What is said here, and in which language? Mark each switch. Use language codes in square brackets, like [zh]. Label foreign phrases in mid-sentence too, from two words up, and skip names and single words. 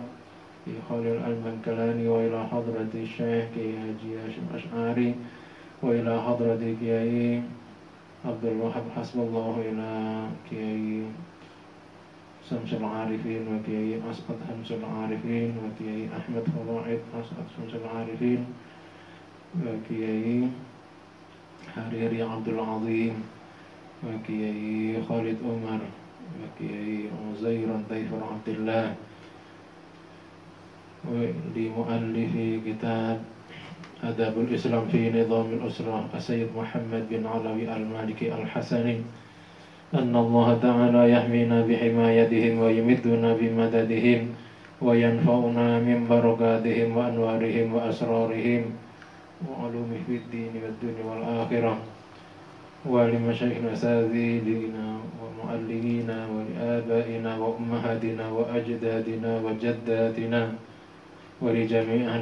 [ar] في خليل البنكلاني، وإلى حضرة الشيخ كياهي حاج هاشم أشعري، وإلى حضرة كياهي عبد الوهاب حسب الله، إلى كياهي شمس العارفين، وكياهي أسعد شمس العارفين، وكياهي أحمد فوائد أسعد شمس العارفين، وكياهي حريري عبد العظيم، وكياهي خالد عمر، وكياهي عزيران طيفور عبد الله, ولمؤلف كتاب آداب الإسلام في نظام الأسرة السيد محمد بن علوي المالكي الحسني, أن الله تعالى يحمينا بحمايتهم ويمدنا بمددهم وينفعنا من بركاتهم وأنوارهم وأسرارهم وعلومه في الدين والدنيا والآخرة، ولمشايخنا سادينا ومعلمينا ولآبائنا وأمهاتنا وأجدادنا وجداتنا ولجميع أهل